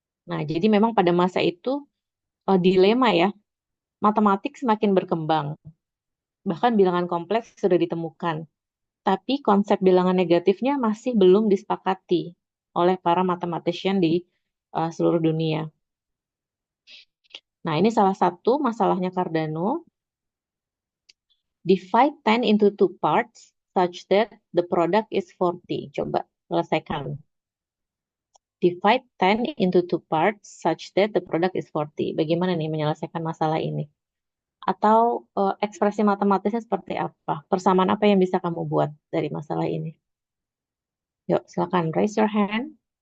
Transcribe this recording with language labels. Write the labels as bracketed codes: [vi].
[id] Nah, jadi memang pada masa itu dilema ya. Matematik semakin berkembang. Bahkan bilangan kompleks sudah ditemukan. Tapi konsep bilangan negatifnya masih belum disepakati oleh para mathematician di seluruh dunia. Nah, ini salah satu masalahnya Cardano. [en] Divide 10 into two parts such that the product is 40. [id] Coba selesaikan. [en] Divide 10 into two parts such that the product is 40. [id] Bagaimana nih menyelesaikan masalah ini? Atau ekspresi matematisnya seperti apa? Persamaan apa yang bisa kamu buat dari masalah ini? Yuk, silakan [en] raise your hand.